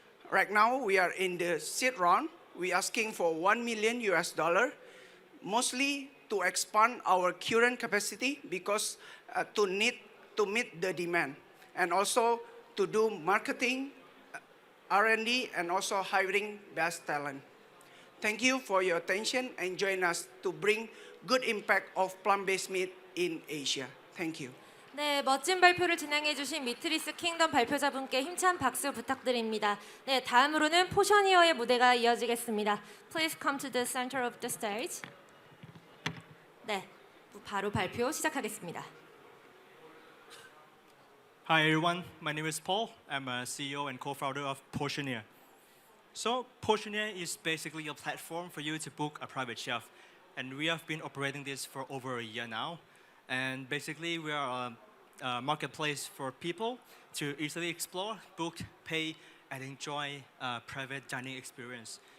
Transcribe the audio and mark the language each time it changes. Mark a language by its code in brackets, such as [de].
[en] Right now, we are in the seed round. We're asking for $1 million US, mostly to expand our current capacity because to meet the demand, and also to do marketing, R&D, and also hiring best talent. Thank you for your attention and join us to bring good impact of plant-based meat in Asia. Thank you. [ko] 네, 멋진 발표를 진행해 주신 미트리스 킹덤 발표자분께 힘찬 박수 부탁드립니다. 네, 다음으로는 포셔니어의 무대가 이어지겠습니다. [en] Please come to the center of the stage. [ko] 네, 바로 발표 시작하겠습니다. [en] Hi everyone, my name is Paul. I'm a CEO and co-founder of Potioneer. So Potioneer is basically a platform for you to book a private chef. And we have been operating this for over a year now. And basically we are a marketplace for people to easily explore, book, pay, and enjoy a private dining experience.